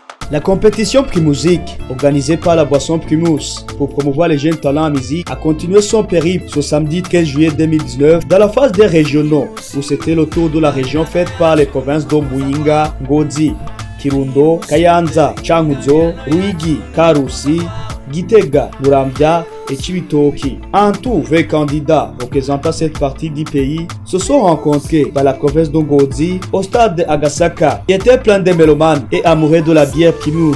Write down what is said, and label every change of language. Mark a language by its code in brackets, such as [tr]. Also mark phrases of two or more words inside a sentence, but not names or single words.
[fr] La compétition Primusique, organisée par la boisson Primus pour promouvoir les jeunes talents en musique, a continué son périple ce samedi 15 juillet 2019 dans la phase des régionaux, où c'était le tour de la région faite par les provinces de Muyinga, Ngozi, Kirundo, Kayanza, Cankuzo, Ruyigi, Karusi, Gitega, Muramvya et Chibitoki. En tout, 20 candidats représentant cette partie du pays se sont rencontrés dans la province de Ngozi au stade de Agasaka, qui était plein de mélomanes et amoureux de la bière Primus.